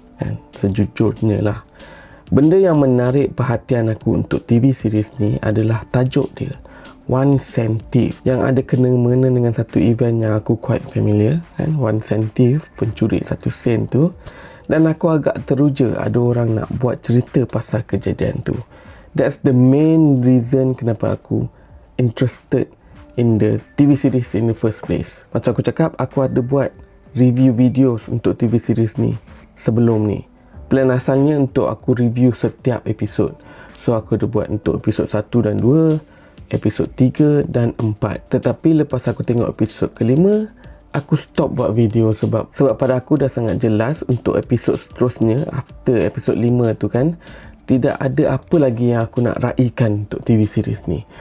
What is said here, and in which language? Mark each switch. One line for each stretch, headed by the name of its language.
Malay: And sejujurnya lah, benda yang menarik perhatian aku untuk TV series ni adalah tajuk dia, One Cent Thief, yang ada kena-mengena dengan satu event yang aku
English: quite familiar,
Malay: kan? One Cent Thief, pencuri 1 sen tu. Dan aku agak teruja ada orang nak buat cerita pasal kejadian tu.
English: That's the main reason
Malay: kenapa aku
English: interested in the TV series in the first place.
Malay: Macam aku cakap, aku ada buat review videos untuk TV series ni sebelum ni. Plan asalnya untuk aku review setiap episod. So aku ada buat untuk episod 1 dan 2, episod 3 dan 4. Tetapi lepas aku tengok episod kelima, aku stop buat video sebab pada aku dah sangat jelas untuk episod seterusnya after episod 5 tu kan, tidak ada apa lagi yang aku nak raikan untuk TV series ni.